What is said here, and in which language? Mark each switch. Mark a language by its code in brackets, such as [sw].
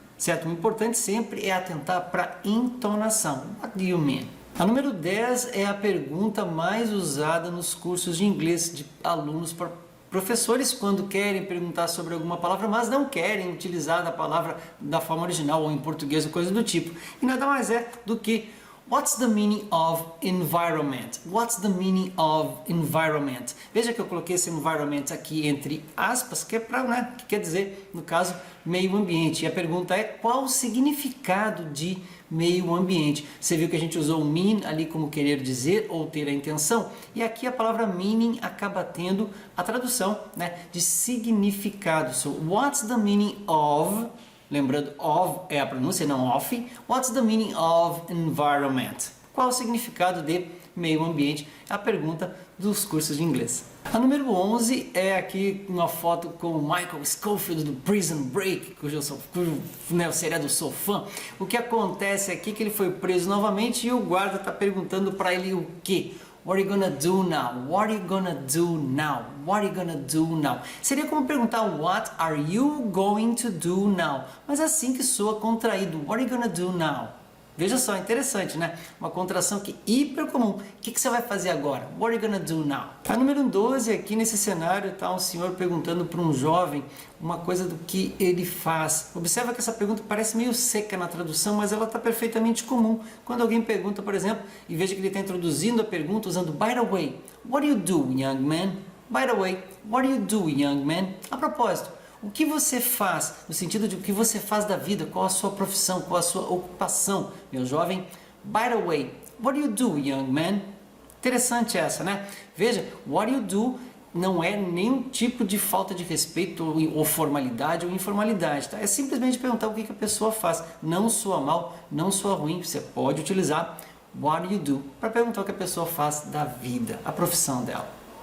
[pt] Certo? O importante sempre é atentar para a entonação. [en] What do you mean? [pt] A número 10 é a pergunta mais usada nos cursos de inglês de alunos para professores quando querem perguntar sobre alguma palavra, mas não querem utilizar a palavra da forma original ou em português ou coisa do tipo. E nada mais é do que [en] what's the meaning of environment? What's the meaning of environment? [pt] Veja que eu coloquei esse environment aqui entre aspas, que é para, né, que quer dizer, no caso, meio ambiente. E a pergunta é qual o significado de meio ambiente? Você viu que a gente usou o mean ali como querer dizer ou ter a intenção, e aqui a palavra meaning acaba tendo a tradução, né, de significado. [en] So, what's the meaning of, [pt] lembrando, of é a pronúncia, não of, [en] what's the meaning of environment? [pt] Qual o significado de meio ambiente? É a pergunta dos cursos de inglês. A número 11 é aqui uma foto com o Michael Scofield do Prison Break, cujo né, o seriado eu sou fã. O que acontece aqui é que ele foi preso novamente e o guarda está perguntando para ele o quê? [en] What are you gonna do now? What are you gonna do now? What are you gonna do now? [pt] Seria como perguntar [en] what are you going to do now? Mas assim que soa contraído. What are you gonna do now? [pt] Veja só, interessante, né? Uma contração que é hiper comum. O que você vai fazer agora? [en] What are you gonna do now? [pt] A número 12, aqui nesse cenário, está um senhor perguntando para um jovem uma coisa do que ele faz. Observa que essa pergunta parece meio seca na tradução, mas ela está perfeitamente comum. Quando alguém pergunta, por exemplo, e veja que ele está introduzindo a pergunta usando [en] by the way, what do you do, young man? By the way, what do you do, young man? [pt] A propósito, o que você faz, no sentido de o que você faz da vida, qual a sua profissão, qual a sua ocupação, meu jovem? [en] By the way, what do you do, young man? [pt] Interessante essa, né? Veja, [en] what do you do [pt] não é nenhum tipo de falta de respeito ou formalidade ou informalidade, tá? É simplesmente perguntar o que a pessoa faz. Não soa mal, não soa ruim, você pode utilizar [en] what do you do [pt] para perguntar o que a pessoa faz da vida, a profissão dela.